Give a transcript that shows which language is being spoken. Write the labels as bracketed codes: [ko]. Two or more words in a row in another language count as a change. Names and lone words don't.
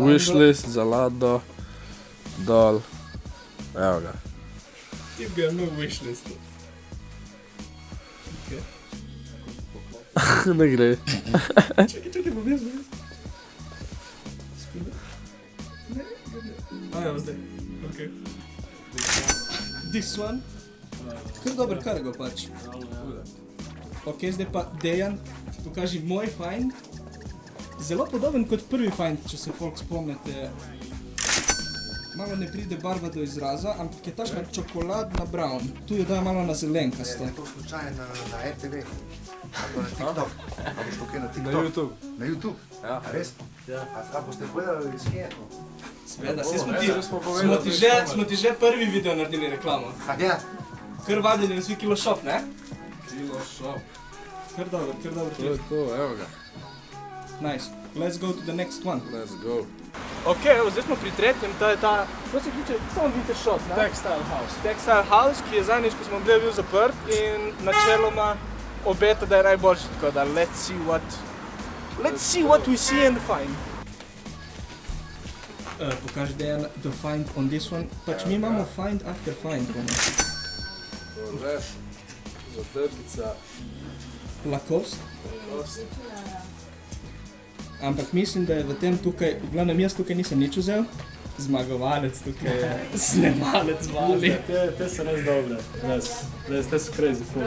[sl] Wishlist, Zalando, dol. Evo ga. Tip ga je imel v wishlistu. Ne gre. Čekaj, bom jaz. Evo zdaj, ok. [en] This one. [sl] Kar dober cargo pač. Ok, zdaj pa Dejan, ti pokaži moj find. Zelo podoben kot prvi find, če se folk spomnite. Malo ne pride barva do izraza, ampak je taška čokoladna brown. Tu jo dajo malo na zelenkasto. Je to slučajno na RTV? Ali na TikTok? Ali boš to kaj na TikTok? Na YouTube. Na YouTube? Ja. A res? Ja. A boste povedali iz kjeto? Sveda, smo ti že prvi video naredili reklamo. A ja? Kar vabljeni na svoj Kilo shop, ne? Kilo shop. Kar dobro. To je to, evo ga. [en] Nice. Let's go to the next one. Let's go. [sl] Ok, evo, zdaj smo pri tretjem, to je ta, kako se kliče, samo vintage shop, ne? Textile House. Textile House, ki je zadnjič, ko smo bili, bil zaprt in načeloma obeta, da je najboljši, tako da [en] let's see what we see and find. [sl] Pokaži Dejan [en] the find on this one, [sl] pač mi imamo [en] find after find, [sl] Tole, zatrtica. Lacoste. Ampak mislim, da je v tem tukaj, v glavnem jaz tukaj nisem nič vzel, zmagovalec tukaj je, snemalec mali. Te so res dobre, te so crazy full.